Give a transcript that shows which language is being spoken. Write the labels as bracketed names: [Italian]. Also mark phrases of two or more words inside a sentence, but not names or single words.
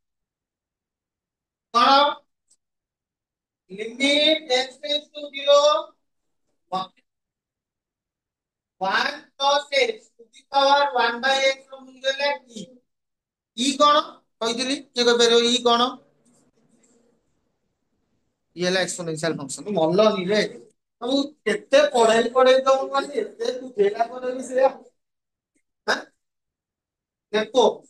[English] କଣ limit x tends to 0 1 plus x to the power 1 by x [Odia] ର ମୂଲ୍ୟ ହେଲା e କଣ କହିଥିଲି କିଏ କହିପାରିବ e କଣ ଇ ହେଲା [English] exponential function [Odia] ଭଲ ନିରେ ତମକୁ କେତେ ପଢେଇ ଦଉ ମାନେ ଏତେ ବୁଝେଇଲା ପରେ ବି ସେଇଆ ହାଁ ନେପୋ